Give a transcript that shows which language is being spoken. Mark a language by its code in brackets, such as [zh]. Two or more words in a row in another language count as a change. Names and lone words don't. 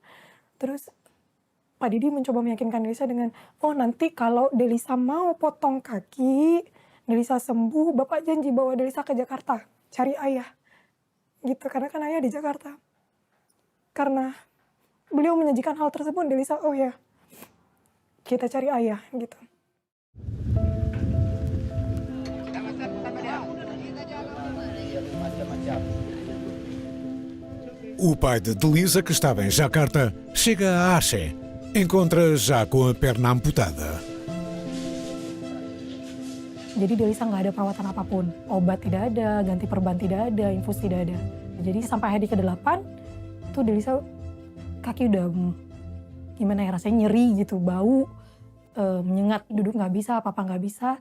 [id] Terus Pak Didi mencoba meyakinkan Delisa dengan, oh nanti kalau Delisa mau potong kaki, Delisa sembuh, Bapak janji bawa Delisa ke Jakarta, cari ayah. Gitu, karena kan ayah di Jakarta. Karena beliau menyajikan hal tersebut, Delisa, oh ya, kita cari ayah, gitu. [pt] O pai de Delisa, que estava em Jakarta, chega a Aceh. Encontra já com a perna amputada. [id] Jadi Delisa nggak ada perawatan apapun. Obat tidak ada, ganti perban tidak ada, infus tidak ada. Jadi sampai hari ke-8, tuh Delisa kaki udah gimana ya, rasanya nyeri gitu, bau, menyengat, duduk nggak bisa, apa-apa nggak bisa.